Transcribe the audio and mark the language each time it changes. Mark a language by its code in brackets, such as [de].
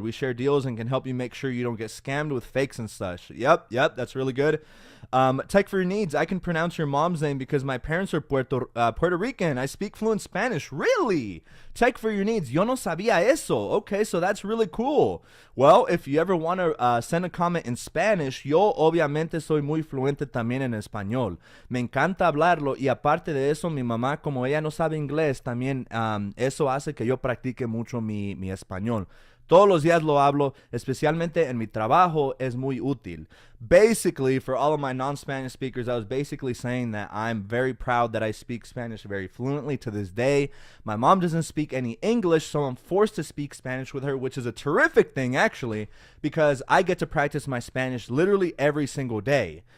[en] We share deals and can help you make sure you don't get scammed with fakes and such. Yep, that's really good. Tech for your needs. I can pronounce your mom's name because my parents are Puerto Rican. I speak fluent Spanish. Really? Tech for your needs. [es] Yo no sabía eso. [en] Okay, so that's really cool. Well, if you ever want to send a comment in Spanish, [es] yo obviamente soy muy fluente también en español. Me encanta hablarlo y aparte de eso, mi mamá, como ella no sabe inglés, también eso hace que yo practique mucho mi español. Todos los días lo hablo, especialmente en mi trabajo, es muy útil. [en] Basically, for all of my non-Spanish speakers, I was basically saying that I'm very proud that I speak Spanish very fluently to this day. My mom doesn't speak any English, so I'm forced to speak Spanish with her, which is a terrific thing, actually, because I get to practice my Spanish literally every single day.